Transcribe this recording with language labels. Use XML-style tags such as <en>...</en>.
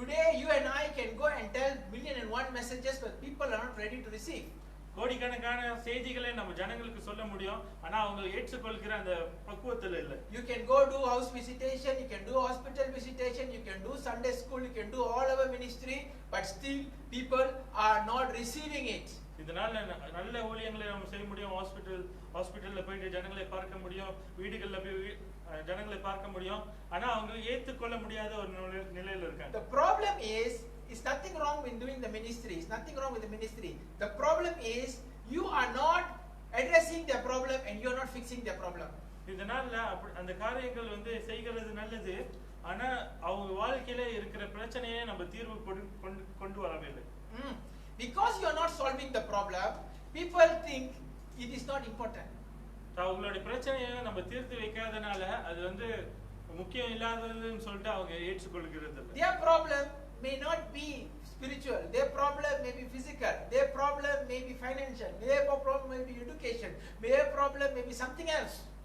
<en>Today you and I can go and tell 1,000,001 messages, but people are not ready to receive.</en> <ta>கோடிக்கணக்கான செய்திகளை நம்ம ஜனங்களுக்கு சொல்ல முடியும், ஆனா அவங்க ஏற்றுக்கொள்கிற அந்த பக்குவத்துல இல்ல.</ta> <en>You can go do house visitation, you can do hospital visitation, you can do Sunday school, you can do all our ministry, but still people are not receiving it.</en> <ta>இதனால நல்ல ஊழியங்களை நம்ம செய்ய முடியும், ஹாஸ்பிடல்ல போயிட்டு ஜனங்களை பார்க்க முடியும், வீடுகள்ல போய் ஜனங்களை பார்க்க முடியும். ஆனா அவங்க ஏத்துக்கொள்ள முடியாத ஒரு நிலையில இருக்காங்க.</ta> <en>The problem is nothing wrong with doing the ministry. It's nothing wrong with the ministry. The problem is you are not addressing their problem and you are not fixing their problem.</en> <ta>இதனால அந்த காரியங்கள் வந்து செய்கிறது நல்லது. ஆனா அவங்க வாழ்க்கையில இருக்கிற பிரச்சனையை நம்ம தீர்வு கொண்டு வரவில்லை.</ta> <en>Because you are not solving the problem, people think it is not important.</en> <ta>அவங்களுடைய பிரச்சனையை நம்ம தீர்த்து வைக்காதனால அது வந்து முக்கியம் இல்லாததுன்னு சொல்லிட்டு அவங்க ஏற்றுக்கொள்கிறது இல்லை.</ta> <en>Their problem may not be spiritual. Their problem may be physical. Their problem may be financial. Their problem may be education. Their problem may be something else.</en>